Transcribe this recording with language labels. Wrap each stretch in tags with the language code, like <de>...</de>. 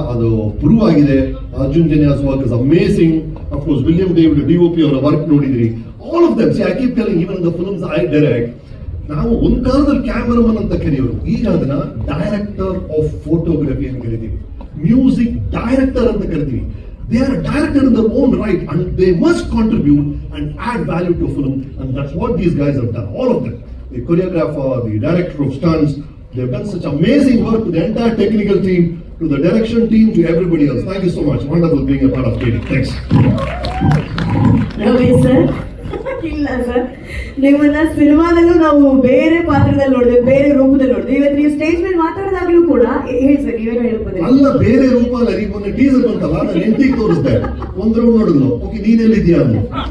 <kn>ಅದು ಪ್ರೂವ್ ಆಗಿದೆ.</kn> <en>Arjun Janya's work is amazing.</en> <kn>Of course William David DOP ಅವರ ವರ್ಕ್ ನೋಡಿದ್ರಿ.</kn> <en>All of them. See, I keep telling, even in the films I direct,</en> <kn>ನಾವು ಒಂದು ಕಾಲದಲ್ಲಿ cameraman ಅಂತ ಕರೆಯೋರು, ಈಗ ಅದನ್ನ ಡೈರೆಕ್ಟರ್ ಆಫ್ ಫೋಟೋಗ್ರಫಿ ಅಂತ ಕರಿತೀವಿ, ಮ್ಯೂಸಿಕ್ ಡೈರೆಕ್ಟರ್ ಅಂತ ಕರಿತೀವಿ.</kn> <en>They are a director in their own right and they must contribute and add value to a film, and that's what these guys have done, all of them. The choreographer, the director of stunts, they have done such amazing work to the entire technical team, to the direction team, to everybody else. Thank you so much. Wonderful being a part of KD. Thanks.</en> <kn>Ramesh sir, ಇಲ್ಲ sir, ನಿಮ್ಮನ್ನ ಸಿನಿಮಾದಲ್ಲೂ ನಾವು ಬೇರೆ ಪಾತ್ರದಲ್ಲಿ ನೋಡಿದ್ವಿ, ಬೇರೆ ರೂಪದಲ್ಲಿ ನೋಡಿದ್ವಿ. ಇವತ್ತು ನೀವು ಸ್ಟೇಜ್ ಮೇಲೆ ಮಾತಾಡಿದಾಗ್ಲೂ ಕೂಡ ಹೇಳಿ ಸರ್, ನೀವೇನೋ ಹೇಳ್ಬೋದು. ಅಲ್ಲ, ಬೇರೆ ರೂಪ ಅಲ್ಲ. ಈಗ ಮೊನ್ನೆ ಟೀಸರ್ ಬಂತಲ್ಲ, ನಾನು ಹೆಂಡತಿಗೆ ತೋರಿಸ್ದೆ, ಒಂದು ರೌಂಡ್ ನೋಡಿದ್ಲು. ಓಕೆ, ನೀನೆಲ್ಲಿದ್ಯಾ ಅಂದ್ರು.</kn>